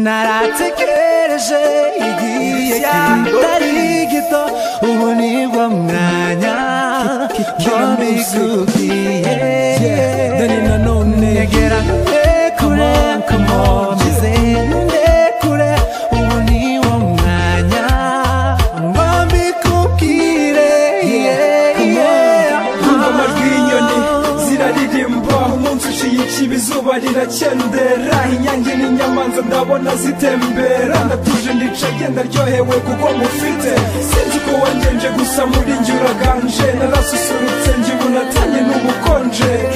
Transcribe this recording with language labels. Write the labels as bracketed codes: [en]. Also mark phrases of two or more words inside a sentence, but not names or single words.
[rw] Naratekereje igihe kitari gito, ubu ni wo mwanya ngo mbikubwire. Yeah, Danny Nanone. Nyegera kure, [en] Come on, come on, [rw] nkomeze ndekure, ubu ni wo mwanya ngo mbikubwire. [en] Yeah, come on. Yeah. [rw] Numva amajwi y'inyoni ziraririmba, umunsi uciye ikibi, izuba rirakendera. Inyange n'inyamanza ndabona zitembera. Ndatuje ndicaye ndaryohewe kuko mufite. Sinzi uko wangenje gusa muri njye uraganje. Narasusurutse njye ubu natanye n'ubukonje.